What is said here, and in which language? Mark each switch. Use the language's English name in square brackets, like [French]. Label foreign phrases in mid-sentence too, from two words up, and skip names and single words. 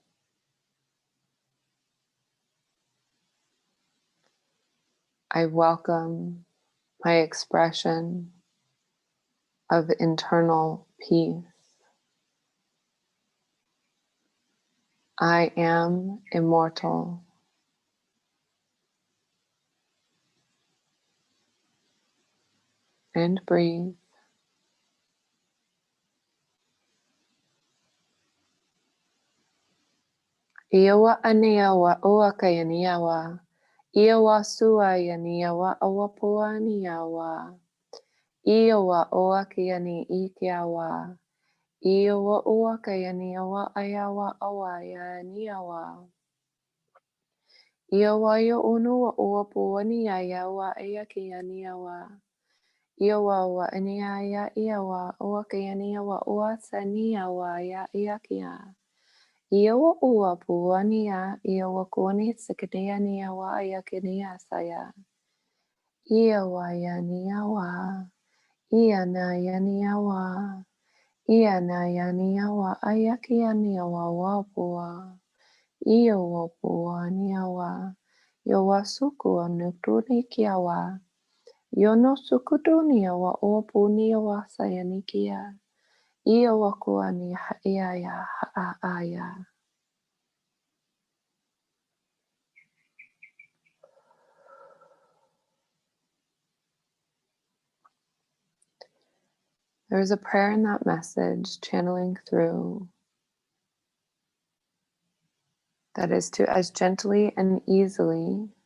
[English] I welcome my expression of internal peace. I am immortal. And breathe. Iawa aneawa oa kayaniawa. Iawa sua yaniawa awa pua niawa. Iawa oa kayani ikiawa. Iawa oa kayaniawa ayawa awaya niawa. Iawa yo unu wa oa pua niayawa ayakiyaniawa. Iawa wa aniaya iawa oa kayaniawa oa saniawa ya iakia. Iawa ua puania, iawa kuani sikadea niawa yakenia saya. Iawa ya niawa, iana ya niawa, iana ya niawa ayakia niawa wapua. Iawa pua niawa, yawa suku anutuni kiawa. Yono sukutu niawa opu niawa sayanikia. Iawa kuani haaya haaya. There's a prayer in that message, channeling through, that is to as gently and easily